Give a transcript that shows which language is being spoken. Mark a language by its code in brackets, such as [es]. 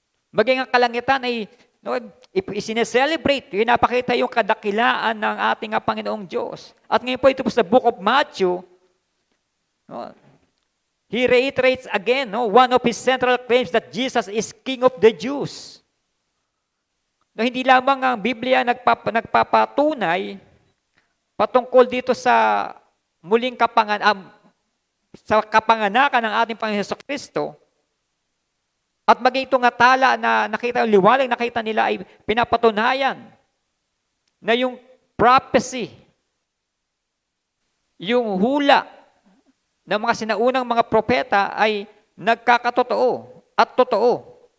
[tl] Maging ang kalangitan ay isineselebrate, napakita yung kadakilaan ng ating Panginoong Diyos. At ngayon po ito po sa [en] Book of Matthew, he reiterates again one of his central claims that Jesus is King of the Jews. [tl] Hindi lamang ang Biblia nagpapatunay patungkol dito sa muling sa kapanganakan ng ating Panginoon Jesucristo, at maging itong tala na nakita, liwanag nakita nila ay pinapatunayan na yung prophecy, yung hula ng mga sinaunang mga propeta ay nagkakatotoo at totoo.